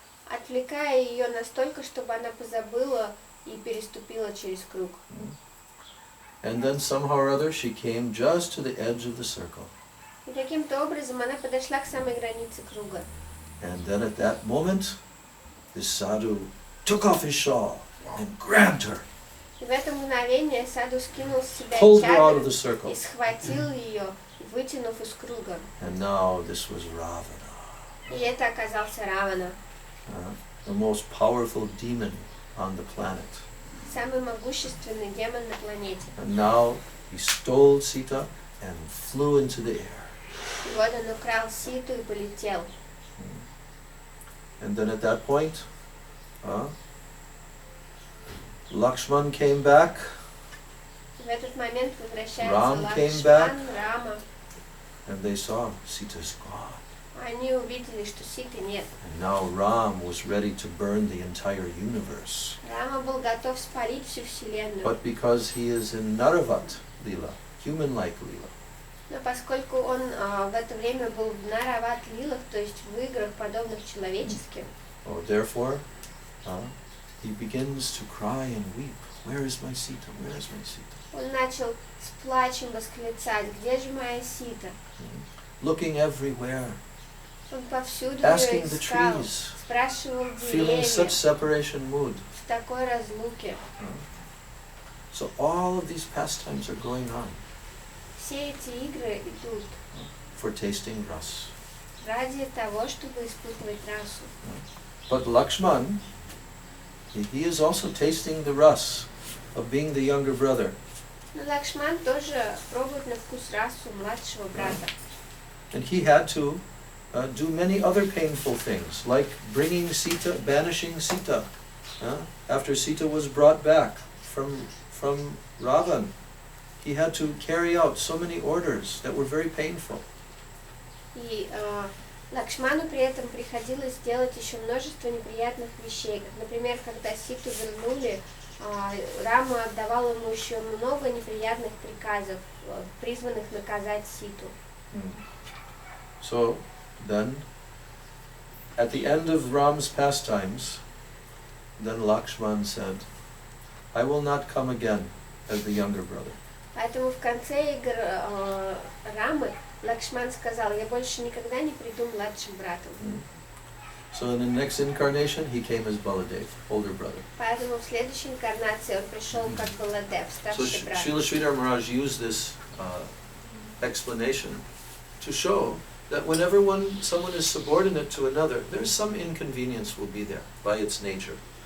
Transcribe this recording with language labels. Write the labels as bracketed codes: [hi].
[ru] Отвлекая ее настолько, чтобы она позабыла и переступила через круг. [en] And then somehow or other she came just to the edge of the circle. [ru] И каким-то образом она подошла к самой границе круга. [en] And then at that moment, this sadhu took off his shawl and grabbed her, [ru] И в это мгновение саду скинул с себя [en] pulled her out of the [ru] чадр [en] circle. [ru] и схватил ее, вытянув из круга. [en] And now this was Ravana, [ru] И это оказался Равана, [en] the most powerful demon on the planet. [ru] самый могущественный демон на планете. [en] And now he stole Sita and flew into the air. [ru] И вот он украл Ситу и полетел. [en] And then at that point, Lakshman came back, [ru] И в этот момент возвращается [en] Ram came back. [ru] Лакшман, Рама. [en] and they saw Sita's gone. [ru] Они увидели, что Ситы нет. [en] And now Ram was ready to burn the entire universe. [ru] Рама был готов спалить всю вселенную. [en] But because he is in Naravat Lila, human-like Lila, [ru] Но поскольку он в это время был в Нарават-лилах, то есть в играх, подобных человеческим, [en] therefore, he begins to cry and weep. Where is my Sita? Where is my Sita? [ru] он начал с плачем восклицать: «Где же моя Сита?» [en] Looking everywhere, [ru] Он повсюду [en] asking [ru] ее [en] the [ru] искал, [en] trees, [ru] спрашивал [en] feeling [ru] деревья [en] such separation mood. [ru] в такой разлуке. [en] So all of these pastimes are going on [ru] Все эти игры идут [en] for tasting ras. [ru] ради того, чтобы испытывать расу. [en] But Lakshman, he is also tasting the ras of being the younger brother. [ru] Но Лакшман тоже пробует на вкус расу младшего брата. [en] And he had to do many other painful things, like bringing Sita, banishing Sita. After Sita was brought back from Ravan, he had to carry out so many orders that were very painful. [ru] И Лакшману при этом приходилось делать еще множество неприятных вещей. Как, например, когда Ситу вернули, Рама отдавал ему еще много неприятных приказов, призванных наказать Ситу. [en] So then, at the end of Ram's pastimes, then Lakshman said, I will not come again as the younger brother. [ru] Поэтому в конце игр Рамы Лакшман сказал: я больше никогда не приду младшим братом. [en] So in the next incarnation, he came as Baladev, older brother. [ru] Поэтому в следующей инкарнации он пришел как Баладев, [en] So [ru] старший брат. [en] Srila Sridhar Maharaj used this explanation to show that whenever someone is subordinate to another, there's some inconvenience will be there by its nature.